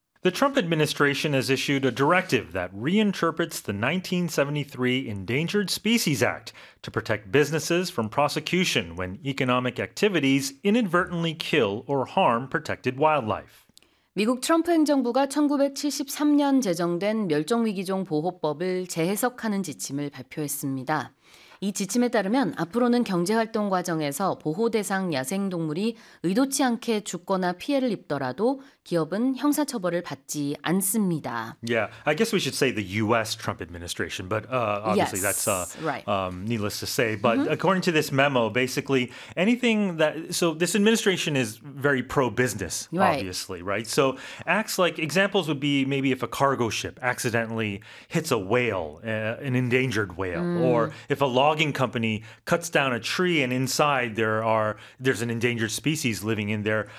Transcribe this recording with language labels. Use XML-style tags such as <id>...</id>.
<en>The Trump administration has issued a directive that reinterprets the 1973 Endangered Species Act to protect businesses from prosecution when economic activities inadvertently kill or harm protected wildlife.</en> <ko>미국 트럼프 행정부가 1973년 제정된 멸종위기종 보호법을 재해석하는 지침을 발표했습니다. 이 지침에 따르면 앞으로는 경제활동 과정에서 보호대상 야생동물이 의도치 않게 죽거나 피해를 입더라도 기업은 형사처벌을 받지 않습니다.</ko> <en>Yeah, I guess we should say the U.S. Trump administration, but obviously yes, that's right. Needless to say. But according to this memo, basically anything that... So this administration is very pro-business, obviously, right? So acts like examples would be maybe if a cargo ship accidentally hits a whale, an endangered whale, or if a logging company cuts down a tree and inside there's an endangered species living in there.</en>